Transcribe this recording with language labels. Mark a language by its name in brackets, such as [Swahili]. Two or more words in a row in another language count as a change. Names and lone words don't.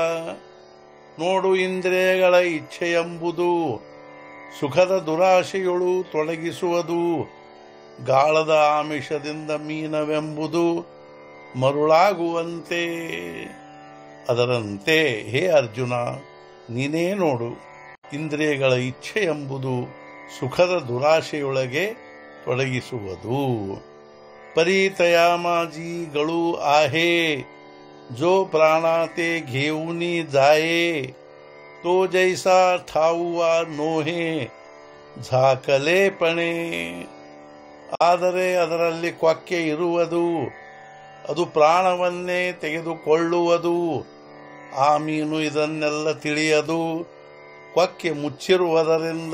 [Kannada] ನೋಡು ಇಂದ್ರಿಯಗಳ ಇಚ್ಛೆಯೆಂಬುದು ಸುಖದ ದುರಾಶೆಯೊಳು ತೊಡಗಿಸುವುದು, ಗಾಳದ ಆಮಿಷದಿಂದ ಮೀನವೆಂಬುದು ಮರುಳಾಗುವಂತೆ. ಅದರಂತೆ ಹೇ ಅರ್ಜುನ, ನೀನೇ ನೋಡು, ಇಂದ್ರಿಯಗಳ ಇಚ್ಛೆ ಎಂಬುದು ಸುಖದ ದುರಾಶೆಯೊಳಗೆ ತೊಡಗಿಸುವುದು. [Marathi] ಪರಿತಯಾಮಾಜಿಗಳು आहे जो प्राणाते घेऊनी जाये तो जैसा ठाऊवा नोहे झाकलेपणें. [Kannada] ಆದರೆ ಅದರಲ್ಲಿ ಕೊಕ್ಕೆ ಇರುವುದು, ಅದು ಪ್ರಾಣವನ್ನೇ ತೆಗೆದುಕೊಳ್ಳುವುದು. ಆ ಮೀನು ಇದನ್ನೆಲ್ಲ ತಿಳಿಯದು, ಕೊಕ್ಕೆ ಮುಚ್ಚಿರುವುದರಿಂದ.